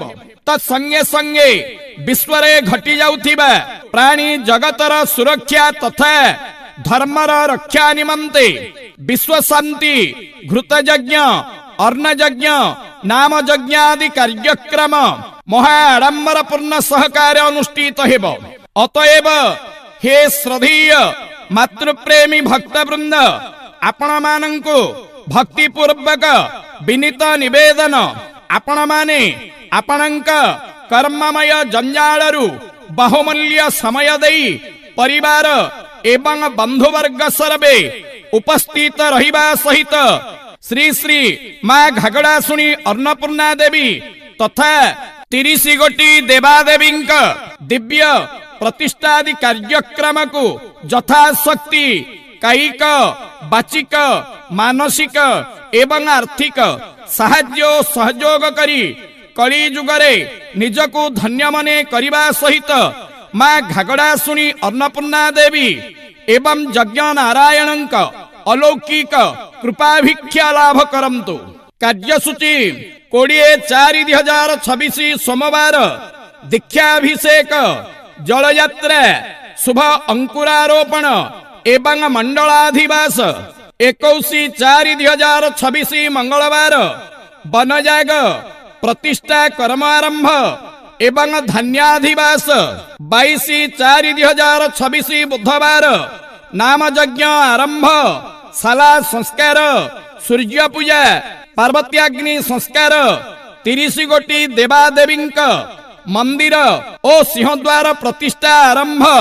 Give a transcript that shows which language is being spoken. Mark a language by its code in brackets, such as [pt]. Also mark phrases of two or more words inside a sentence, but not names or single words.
[or] ତତ୍ସଙ୍ଗେ ସଙ୍ଗେ ବିଶ୍ୱରେ ଘଟି ଯାଉଥିବା ପ୍ରାଣୀ ଜଗତର ସୁରକ୍ଷା ତଥା ଧର୍ମର ରକ୍ଷା ନିମନ୍ତେ ବିଶ୍ୱ ଶାନ୍ତି ଘୃତ ଯଜ୍ଞ ଅର୍ଣ୍ଣ ଯଜ୍ଞ ନାମ ଯଜ୍ଞ ଆଦି କାର୍ଯ୍ୟକ୍ରମ ମହା ଆଡ଼ମ୍ବର ପୂର୍ଣ୍ଣ ସହକାର ଅନୁଷ୍ଠିତ ହେବ। ଅତଏବ ହେ ଶ୍ରଦ୍ଧେୟ ମାତୃପ୍ରେମୀ ଭକ୍ତବୃନ୍ଦ ଆପଣ ମାନଙ୍କୁ ଭକ୍ତି ପୂର୍ବକ ବିନୀତ ନିବେଦନ ଆପଣ ମାନେ ଆପଣଙ୍କ କର୍ମମୟ ଜଞ୍ଜାଳରୁ ବହୁମୂଲ୍ୟ ସମୟ ଦେଇ ପରିବାର ଏବଂ ବନ୍ଧୁବର୍ଗ ସର୍ବେ ଉପସ୍ଥିତ ରହିବା ସହିତ ଶ୍ରୀ ଶ୍ରୀ ମାଁ ଘାଗଡ଼ାଶୁଣୀ ଅନ୍ନପୂର୍ଣ୍ଣା ଦେବୀ ତଥା 30 ଗୋଟି ଦେବାଦେବୀ ଦିବ୍ୟ ପ୍ରତିଷ୍ଠାଦି କାର୍ଯ୍ୟକ୍ରମକୁ ଯଥାଶକ୍ତି କାୟିକ ବାଚିକ ମାନସିକ ଏବଂ ଆର୍ଥିକ ସାହାଯ୍ୟ ସହଯୋଗ କରି କଳି ଯୁଗରେ ନିଜକୁ ଧନ୍ୟ ମନେ କରିବା ସହିତ ମାଁ ଘାଗଡ଼ାଶୁଣୀ ଅନ୍ନପୂର୍ଣ୍ଣା ଦେବୀ ଏବଂ ଯଜ୍ଞ ନାରାୟଣଙ୍କ ଅଲୌକିକ କୃପାଭିକ୍ଷା ଲାଭ କରନ୍ତୁ। କାର୍ଯ୍ୟସୂଚୀ 20/4/2026 ସୋମବାର ଦୀକ୍ଷାଭିଷେକ ଜଳଯାତ୍ରା ଶୁଭ ଅଙ୍କୁରାରୋପଣ ଏବଂ ମଣ୍ଡଳାଧିବାସ 21/4/2026 ମଙ୍ଗଳବାର ବନଯାଗ ପ୍ରତିଷ୍ଠା କର୍ମାରମ୍ଭ ଏବଂ ଧାନ୍ୟାଧିବାସ 22/4/2026 ବୁଧବାର ନାମ ଯଜ୍ଞ ଆରମ୍ଭ ଶାଳା ସଂସ୍କାର ସୂର୍ଯ୍ୟ ପୂଜା ପାର୍ବତ୍ୟାଗ୍ନି ସଂସ୍କାର 30 ଗୋଟି ଦେବାଦେବୀ ମନ୍ଦିର ଓ ସିଂହଦ୍ୱାର ପ୍ରତିଷ୍ଠା ଆରମ୍ଭ